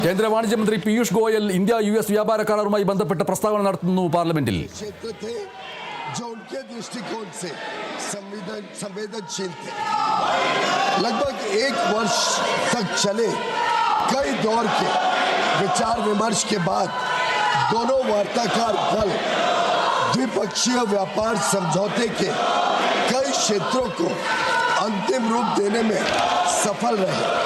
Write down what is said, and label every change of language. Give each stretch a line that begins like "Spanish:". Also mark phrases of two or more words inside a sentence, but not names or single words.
Malayalam: കേന്ദ്ര വാണിജ്യ മന്ത്രി പീയൂഷ് ഗോയൽ ഇന്ത്യ US വ്യാപാര കരാറുമായി ബന്ധപ്പെട്ട പ്രസ്താവന നടത്തുന്നു പാർലമെന്റിൽ.
Hindi: जो उनके दृष्टिकोण से संवेदनशील थे। लगभग एक वर्ष तक चले कई दौर के विचार विमर्श के बाद दोनों वार्ताकार दल द्विपक्षीय व्यापार समझौते के कई क्षेत्रों को अंतिम रूप देने में सफल रहे।